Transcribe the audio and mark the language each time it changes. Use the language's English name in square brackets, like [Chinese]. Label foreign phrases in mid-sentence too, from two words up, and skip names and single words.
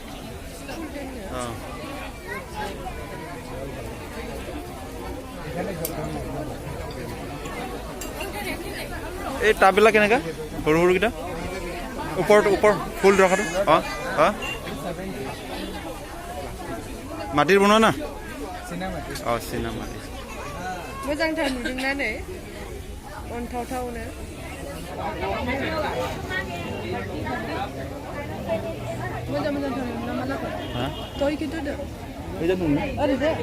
[Assamese] এই টাববিলাক কেনেকা সৰু কেইটা ওপৰ ফুল ৰখাটো মাটিৰ বনোৱা না চীনা মাটি [Bodo] मोजांथार नुदोंना नै अन्थावथावनो मोजांथार नुदों मा जाखो दय खिन्थु ओरैजे